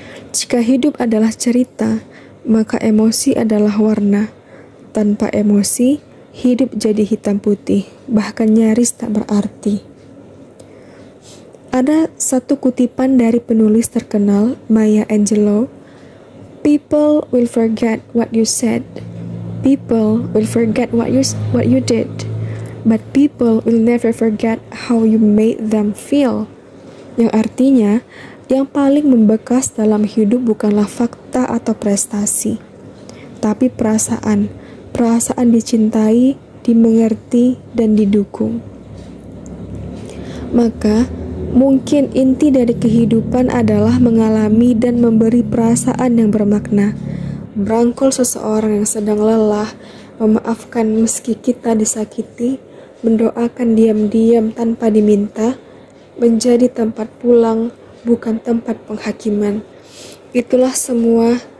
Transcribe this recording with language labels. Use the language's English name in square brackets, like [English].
[Indonesian] Jika hidup adalah cerita, maka emosi adalah warna. Tanpa emosi, hidup jadi hitam putih, bahkan nyaris tak berarti. Ada satu kutipan dari penulis terkenal, Maya Angelou. [English] People will forget what you said. People will forget what you did. But people will never forget how you made them feel. [Indonesian] Yang artinya, yang paling membekas dalam hidup bukanlah fakta atau prestasi, tapi perasaan dicintai, dimengerti, dan didukung. Maka, mungkin inti dari kehidupan adalah mengalami dan memberi perasaan yang bermakna, merangkul seseorang yang sedang lelah, memaafkan meski kita disakiti, mendoakan diam-diam tanpa diminta, menjadi tempat pulang, bukan tempat penghakiman. Itulah semua